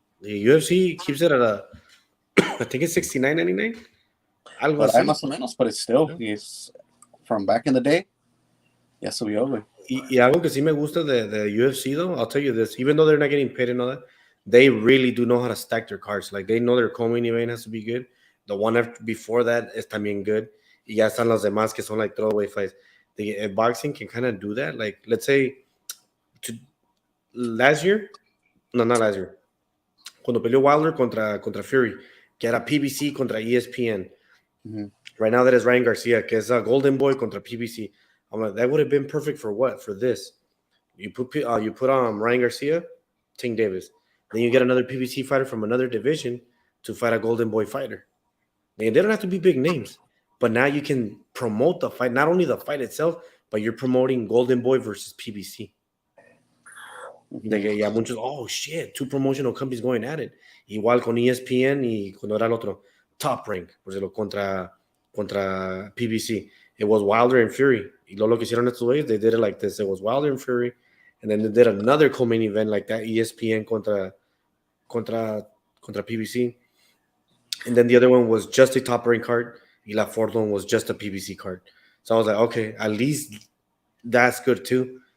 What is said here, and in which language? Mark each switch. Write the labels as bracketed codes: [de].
[en] The UFC keeps it at I think it's $69.99. [es] Algo [en] But [es] así. [en] más o menos, but it's still it's from back in the day. [es] Ya subió, güey. Y algo que sí me gusta [en] de UFC, though, I'll tell you this, even though they're not getting paid and all that, they really do know how to stack their cards. Like, they know their co-main event has to be good. The one before that is también good. [es] Y ya están los demás que son [en] like throwaway fights. Boxing can kind of do that. Like, let's say, not last year, [es] cuando peleó Wilder contra Fury, que era PBC contra ESPN. Mm-hmm. [en] Right now that is Ryan Garcia, [es] que es a Golden Boy contra PBC. [en] I'm like, that would have been perfect for what? For this. You put Ryan Garcia, Tank Davis. Then you get another PBC fighter from another division to fight a Golden Boy fighter. And they don't have to be big names. But now you can promote the fight, not only the fight itself, but you're promoting Golden Boy versus PBC. Ya muchos, oh shit, two promotional companies going at it. [es] Igual con ESPN y cuando era el otro, Top Rank, por decirlo, contra PBC. [en] It was Wilder and Fury. [es] Y lo que hicieron estos [en] ways, they did it like this. It was Wilder and Fury, and then they did another co-main event like that, ESPN contra PBC. And then the other one was just a Top Rank card, y la fourth one was just a PBC card. So I was like, okay, at least that's good too.